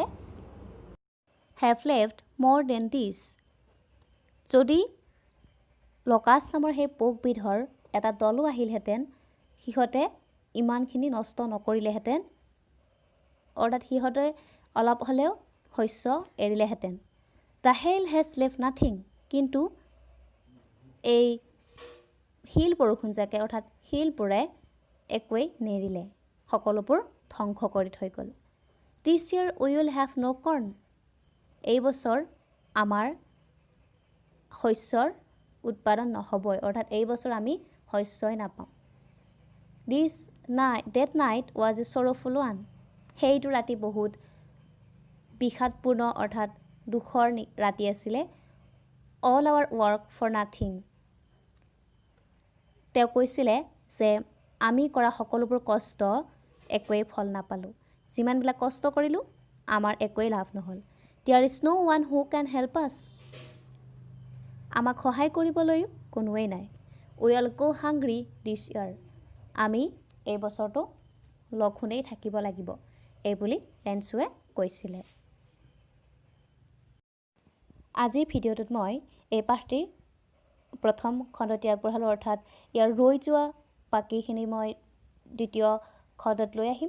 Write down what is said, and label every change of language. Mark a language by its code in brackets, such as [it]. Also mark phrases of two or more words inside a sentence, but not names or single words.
[en] Have left more than this. [as] যদি লকাষ্ট নামৰ সেই পোকবিধৰ এটা দলো আহিলহেঁতেন, সিহঁতে ইমানখিনি নষ্ট নকৰিলেহেঁতেন, অৰ্থাৎ সিহঁতে অলপ হ'লেও শস্য এৰিলেহেঁতেন। [en] The hail has left nothing. [as] কিন্তু এই শিল বৰষুণজাকে অৰ্থাৎ শিলবোৰে একোৱেই নেৰিলে, সকলোবোৰ ধ্বংস কৰি থৈ গ'ল। [en] This year we will have no corn. [as] এই বছৰ আমাৰ শস্যৰ উৎপাদন নহ'বই, অৰ্থাৎ এই বছৰ আমি শস্যই নাপাওঁ। [en] That night was a sorrowful one. [as] সেইটো ৰাতি বহুত বিষাদপূৰ্ণ অৰ্থাৎ দুখৰ ৰাতি আছিলে। [en] All our work for nothing. [as] তেওঁ কৈছিলে যে আমি কৰা সকলোবোৰ কষ্ট একোৱেই ফল নাপালোঁ, যিমানবিলাক কষ্ট কৰিলোঁ আমাৰ একোৱেই লাভ নহ'ল। [en] There is no one who can help us. [as] আমাক সহায় কৰিবলৈ কোনোৱেই নাই। [en] We will go hungry this year. [as] আমি এই বছৰটো লঘোণেই থাকিব লাগিব, এইবুলি লেন্সুৱে কৈছিলে। আজিৰ ভিডিঅ'টোত মই এই পাঠটিৰ প্ৰথম খণ্ডটি আগবঢ়ালোঁ, অৰ্থাৎ ইয়াৰ ৰৈ যোৱা বাকীখিনি মই দ্বিতীয় খণ্ডত লৈ আহিম।